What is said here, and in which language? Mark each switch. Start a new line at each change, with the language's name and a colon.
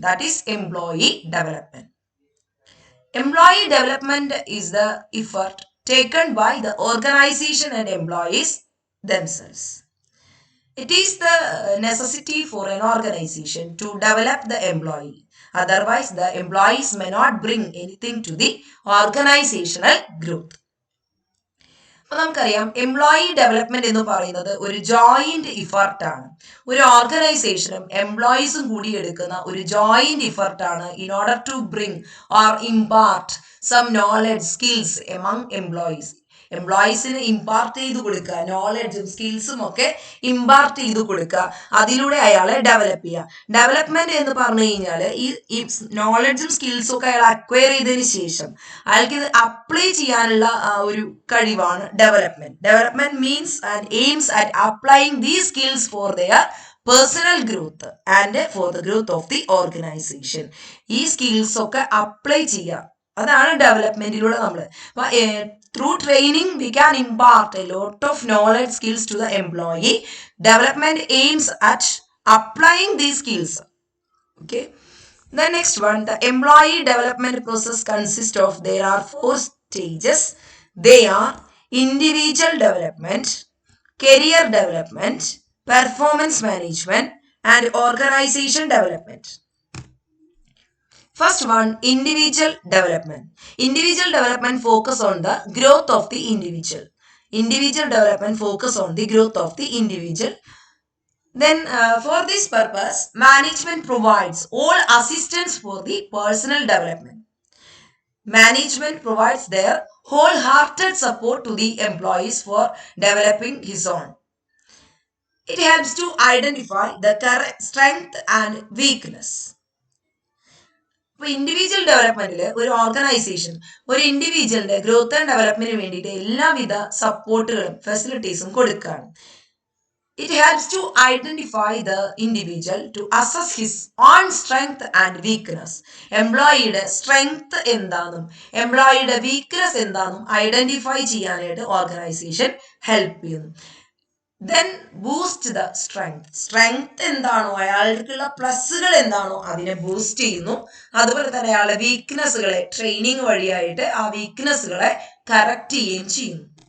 English: That is employee development. Employee development is the effort taken by the organization and employees themselves. It is the necessity for an organization to develop the employee. Otherwise, the employees may not bring anything to the organizational growth.
Malayalam: അപ്പോൾ നമുക്കറിയാം employee development എന്ന് പറയുന്നത് ഒരു joint ഇഫർട്ടാണ്. ഒരു ഓർഗനൈസേഷനും എംപ്ലോയീസും കൂടി എടുക്കുന്ന ഒരു joint ഇഫർട്ടാണ്
English: In order to bring or impart some knowledge skills among employees.
Malayalam: എംപ്ലോയീസിന് impart ചെയ്ത് കൊടുക്കുക, നോളജും സ്കിൽസും ഒക്കെ ഇമ്പാർട്ട് ചെയ്ത് കൊടുക്കുക, അതിലൂടെ അയാളെ ഡെവലപ്പ് ചെയ്യുക. ഡെവലപ്മെന്റ് എന്ന് പറഞ്ഞു കഴിഞ്ഞാൽ ഈ നോളജും സ്കിൽസും ഒക്കെ അയാൾ അക്വയർ ചെയ്തതിന് ശേഷം അയാൾക്ക് ഇത് അപ്ലൈ ചെയ്യാനുള്ള ഒരു കഴിവാണ് development.
English: Development means and aims at applying these skills for their personal growth and for the growth of the organisation.
Malayalam: ഈ സ്കിൽസ് ഒക്കെ അപ്ലൈ ചെയ്യുക, അതാണ് ഡെവലപ്മെന്റിലൂടെ നമ്മൾ.
English: Through training, we can impart a lot of knowledge, skills to the employee. Development aims at applying these skills. Okay. The next one, the employee development process consists of, there are 4 stages. They are individual development, career development, performance management, and organization development. First one, individual development. Individual development focus on the growth of the individual. Individual development focus on the growth of the individual. Then for this purpose, management provides all assistance for the personal development. Management provides their wholehearted support to the employees for developing his own. It helps to identify the correct strength and weakness.
Malayalam: ഇപ്പോൾ individual ഡെവലപ്മെന്റിൽ ഒരു organisation ഒരു ഇൻഡിവിജ്വലിന്റെ growth and ഡെവലപ്മെന്റിന് വേണ്ടിയിട്ട് എല്ലാവിധ സപ്പോർട്ടുകളും ഫെസിലിറ്റീസും കൊടുക്കുകയാണ്.
English: It helps to identify the individual to assess his own strength and weakness.
Malayalam: എംപ്ലോയിയുടെ strength എന്താണെന്നും എംപ്ലോയിയുടെ weakness എന്താണെന്നും identify ചെയ്യാനായിട്ട് ഓർഗനൈസേഷൻ ഹെൽപ്പ് ചെയ്യുന്നു.
English: Then boost the strength.
Malayalam: Strength എന്താണോ, അയാൾക്കുള്ള പ്ലസ്സുകൾ എന്താണോ അതിനെ ബൂസ്റ്റ് ചെയ്യുന്നു. അതുപോലെ തന്നെ അയാളുടെ വീക്ക്നെസ്സുകളെ ട്രെയിനിങ് വഴിയായിട്ട് ആ വീക്ക്നെസ്സുകളെ കറക്റ്റ് ചെയ്യുകയും ചെയ്യുന്നു.